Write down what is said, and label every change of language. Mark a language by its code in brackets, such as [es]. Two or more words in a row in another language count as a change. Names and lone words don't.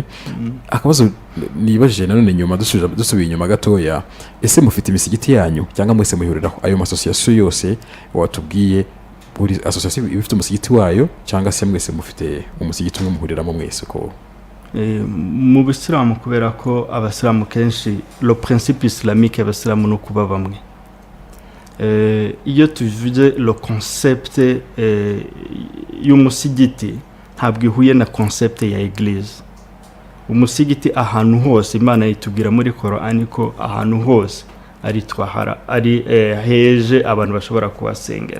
[rw] Akabazo nibajije nanone nyuma dusubiye inyuma gatoya, ese mufite imisigiti yanyu cyangwa mwese muhuriraho ayo association yose watubwiye buri association ifite umusigiti wayo cyangwa se mwese mufite umusigiti umwe muhuriramo mwese ko mu bisilamu kubera ko abasilamu kenshi [fr] le principe islamique [rw] abasilamu no kuba bamwe iyo tuvuze [fr] le concept [rw] y'umusigiti ntabwo ihuye na concept ya eglise. Umusigiti ahantu hose Imana yitubwira muri Qur'an ko ahantu hose ari twahara ari heje abantu bashobora kuhasengera.